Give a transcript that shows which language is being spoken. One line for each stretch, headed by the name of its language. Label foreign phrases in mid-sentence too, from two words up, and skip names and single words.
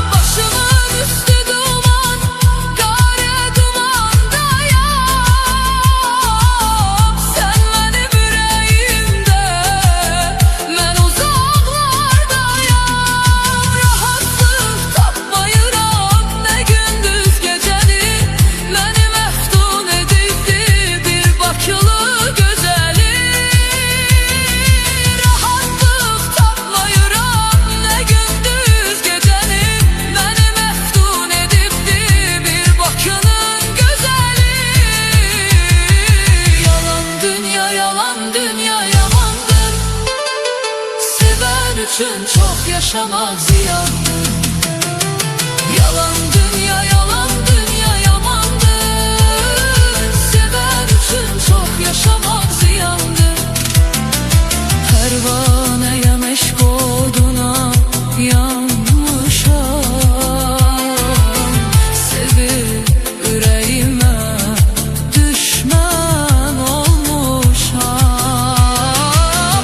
Turkish: Başımın üstü duman, kara dumandayam. Sen benim yüreğimde, ben uzaklardayam.
Azerbaijani: Rahatlık tapmayıram ne gündüz gecəni. Məni məftun edibdi bir bakılı gözəli. Rahatlıq tapmayıram ne gündüz gecəni. Məni məftun edibdi bir bakının gözəli.
Turkish: Yalan dünya yamandır. Seven için çok yaşamak ziyandır. Yalan dünya yamandır. Seven için çok yaşamak ziyandır.
Azerbaijani: Pervaneye meşk oduna yanmışam. Sevib ürəyimə düşmən olmuşam.